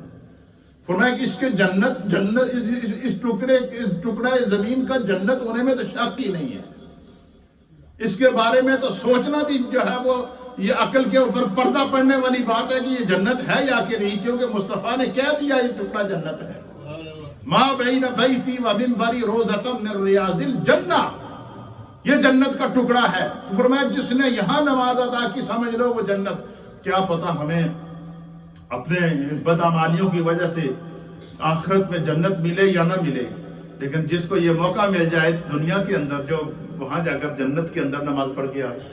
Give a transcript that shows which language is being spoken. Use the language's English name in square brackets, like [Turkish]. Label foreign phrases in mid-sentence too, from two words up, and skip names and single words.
[Urdu] فرمایا کہ اس کے جنت اس ٹکڑا زمین کا جنت ہونے میں تو شک ہی نہیں ہے. اس کے بارے میں تو سوچنا بھی جو ہے وہ یہ عقل کے اوپر پردہ پڑنے والی بات ہے کہ یہ جنت ہے یا کہ نہیں, کیونکہ مصطفیٰ نے کہہ دیا یہ ٹکڑا جنت ہے. [Arabic] ما بین بیتی و منبری روضۃ من ریاض الجنہ, [Urdu] یہ جنت کا ٹکڑا ہے. تو فرمایا جس نے یہاں نماز ادا کی سمجھ لو وہ جنت. کیا پتا ہمیں اپنے بدعمالیوں کی وجہ سے آخرت میں جنت ملے یا نہ ملے, لیکن جس کو یہ موقع مل جائے دنیا کے اندر جو وہاں جا کر جنت کے اندر نماز پڑھ کے آئے.